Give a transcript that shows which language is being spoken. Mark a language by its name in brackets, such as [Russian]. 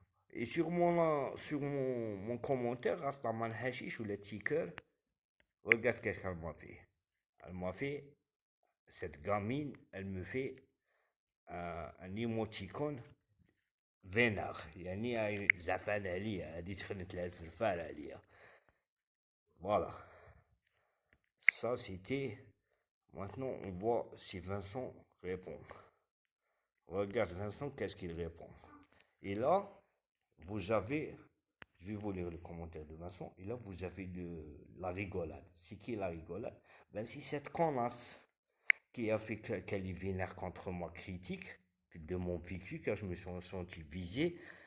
[French] Et sur mon commentaire, Rastaman Hashish ou le ticker, regarde qu'est-ce qu'elle m'a fait. Elle m'a fait, cette gamine, elle me fait un émoticône vénère. [Arabic] يعني زعفان عليا هذه تخنت لها الفلفال عليا. [French] Voilà. Ça c'était. Maintenant on voit si Vincent répond. Regarde Vincent, qu'est-ce qu'il répond. Et là, vous avez, je vais vous lire le commentaire de Vincent, et là vous avez la rigolade. C'est qui la rigolade? Ben c'est cette connasse qui a fait qu'elle est vénère contre moi critique de mon vécu, car je me suis senti visé.